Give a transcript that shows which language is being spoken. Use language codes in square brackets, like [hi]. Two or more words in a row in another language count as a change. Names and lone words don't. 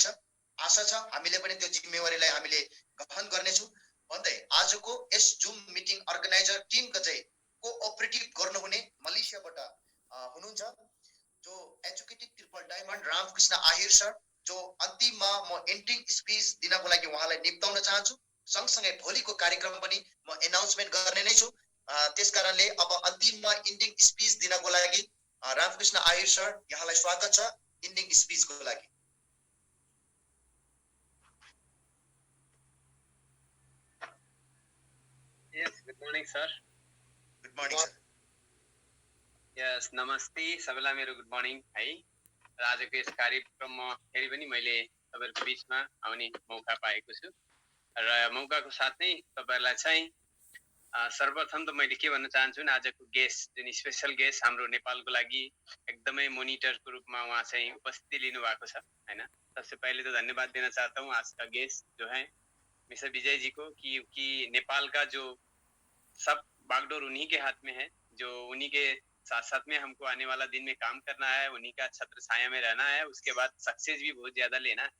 [ne] आशा छ हामीले पनि त्यो जिम्मेवारीलाई हामीले गहन गर्नेछौँ भन्दै आजको यस [en] Zoom meeting organizer [ne] टिमको चाहिँ कोअपरेटिभ गर्नुहुने मलेसियाबाट हुनुहुन्छ जो [en] educated triple diamond [ne] रामकृष्ण आहिर सर, जो अन्तिममा म [en] ending speech [ne] दिनको लागि उहाँलाई निम्ताउन चाहन्छु। सँगसँगै भोलिको कार्यक्रम पनि म एनाउन्समेन्ट गर्ने नै छु। त्यस कारणले अब अन्तिममा [en] ending speech [ne] दिनको लागि रामकृष्ण आहिर सर, यहाँलाई स्वागत छ इन्डिङ स्पिचको लागि। [en] Yes, good morning, sir. good morning sir. [ne] Yes, नमस्ते सबैलाई मेरो [en] good morning [ne] है। र आजको यस कार्यक्रममा फेरि पनि मैले तपाईँहरूको बिचमा आउने मौका पाएको छु र मौकाको साथै तपाईँहरूलाई चाहिँ सर्वप्रथम त मैले के भन्न चाहन्छु भने आजको गेस्ट जुन [en] special guest [ne] हाम्रो नेपालको लागि एकदमै मोनिटरको रूपमा उहाँ चाहिँ उपस्थिति लिनु भएको छ हैन। [hi] सबसे पहले तो धन्यवाद देना चाहता हूँ आज का गेस्ट जो है मिस्टर विजय जी को कि नेपाल का जो सब बागडोर उन्हीं के हाथ में है, जो उन्हीं के साथ साथ में हमको आने वाला दिन में काम करना है, उन्हीं का छत्र छाया में रहना है, उसके बाद सक्सेस भी बहुत ज्यादा लेना है।